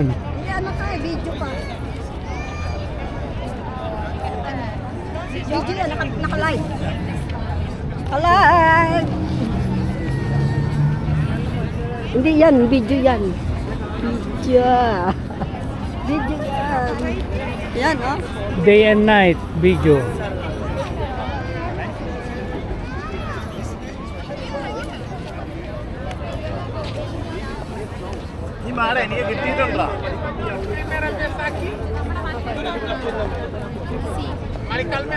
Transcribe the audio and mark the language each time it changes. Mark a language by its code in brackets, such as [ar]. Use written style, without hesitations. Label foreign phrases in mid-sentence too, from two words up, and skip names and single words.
[tl] Hindi, ano ka, video pa. Video yan, naka-live. Naka-live! Hindi yan, video yan. Video. Video yan. Yan, oh. [en] Day and night video. [tl] Ni mare, ni dito lang. Mari Carmel.